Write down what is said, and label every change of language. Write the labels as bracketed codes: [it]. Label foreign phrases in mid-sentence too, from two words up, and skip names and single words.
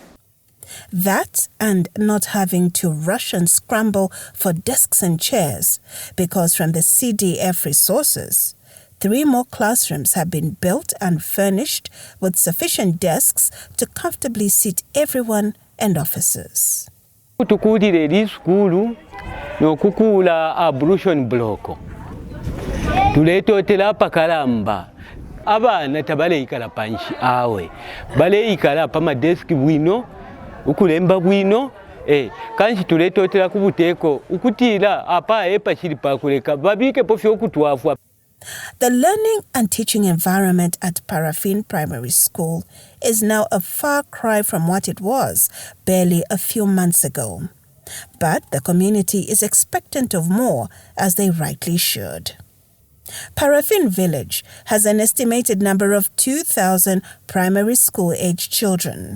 [en] That and not having to rush and scramble for desks and chairs, because from the CDF resources, 3 more classrooms have been built and furnished with sufficient desks to comfortably seat everyone and officers. [bem] Tukulire eri skulu n'okukula [en] ablution block [bem] tuleetotera pa Kawambwa abaana tabaleikala panshi awe baleikala pa madeski bwino ukulemba bwino kanshi tuleetotera ku buteeko ukutira apa epachiri pakuleka babike pofi okutwafwa. [en] The learning and teaching environment at Paraffin Primary School is now a far cry from what it was barely a few months ago. But the community is expectant of more, as they rightly should. Paraffin Village has an estimated number of 2,000 primary school-aged children.